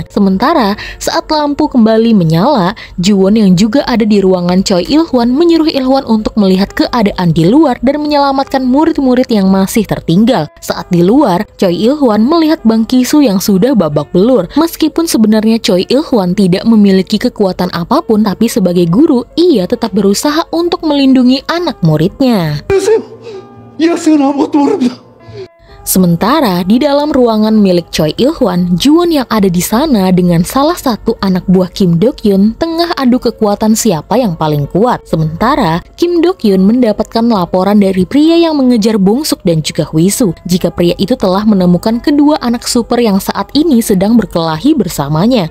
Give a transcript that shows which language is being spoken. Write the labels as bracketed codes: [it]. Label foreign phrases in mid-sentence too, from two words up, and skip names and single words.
[id] Sementara saat lampu kembali menyala, Ju-won yang juga ada di ruangan Choi Il-hwan menyuruh Il-hwan untuk melihat keadaan di luar dan menyelamatkan murid-murid yang masih tertinggal. Saat di luar, Choi Il-hwan melihat Bang Ki-soo yang sudah babak belur. Meskipun sebenarnya Choi Il-hwan tidak memiliki kekuatan apapun, tapi sebagai guru, ia tetap berusaha untuk melindungi anak muridnya. [ko] 이 학생은 아무것도 모릅니다. [id] Sementara di dalam ruangan milik Choi Il-hwan, Ju-won yang ada di sana dengan salah satu anak buah Kim Do-kyun tengah adu kekuatan siapa yang paling kuat. Sementara Kim Do-kyun mendapatkan laporan dari pria yang mengejar Bong-suk dan juga Hui-soo jika pria itu telah menemukan kedua anak super yang saat ini sedang berkelahi bersamanya.